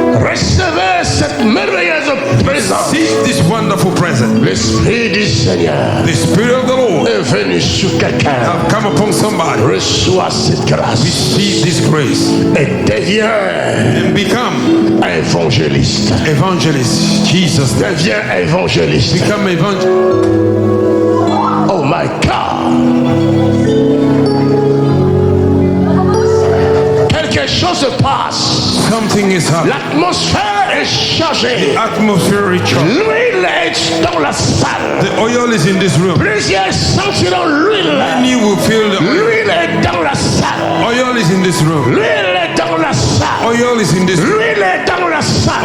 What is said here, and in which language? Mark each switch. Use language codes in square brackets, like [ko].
[fr] recevez cette merveilleuse présence. [en] Receive this wonderful present. [fr] L'Esprit du Seigneur [en] The Spirit of the Lord [fr] est venu sur quelqu'un. [en] have come upon somebody. [fr] Reçois cette grâce [en] Receive this grace [fr] et deviens [en] and become [fr] évangéliste. [en] evangelist. Jesus, [fr] Deviens évangéliste. [en] become evangelist. Oh my God. [fr] Quelque chose se passe. [en] Something is happening. [fr] L'atmosphère est changée. [en] Atmosphere is charged. [fr] L'huile est dans la salle. [en] The oil is in this room. [fr] Plusieurs sentiront l'huile. [en] Many will feel the oil. [fr] L'huile est dans la salle. [en] Oil is in this room. [fr] L'huile est dans la salle. [en] Oil is in this room. [fr] L'huile est dans la salle.